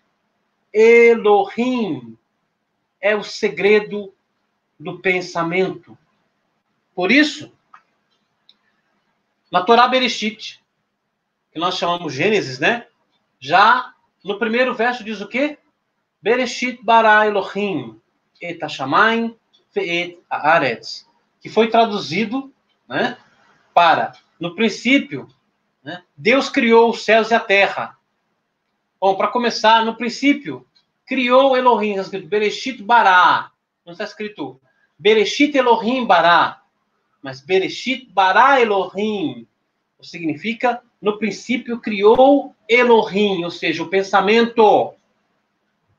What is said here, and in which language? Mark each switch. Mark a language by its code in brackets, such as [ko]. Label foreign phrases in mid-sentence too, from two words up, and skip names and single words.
[pt] Elohim é o segredo do pensamento. Por isso, na Torá Bereshit, que nós chamamos Gênesis, né? Já no primeiro verso diz o quê? [he] בראשית ברא אלהים את השמים ואת הארץ, [pt] que foi traduzido, né, para, no princípio, né, Deus criou os céus e a terra. Bom, para começar, no princípio, criou Elohim, está escrito [he] בראשית ברא, [pt] não está escrito [he] בראשית אלהים ברא, [pt] mas [he] בראשית ברא אלהים, [pt] significa, no princípio criou Elohim, ou seja, o pensamento.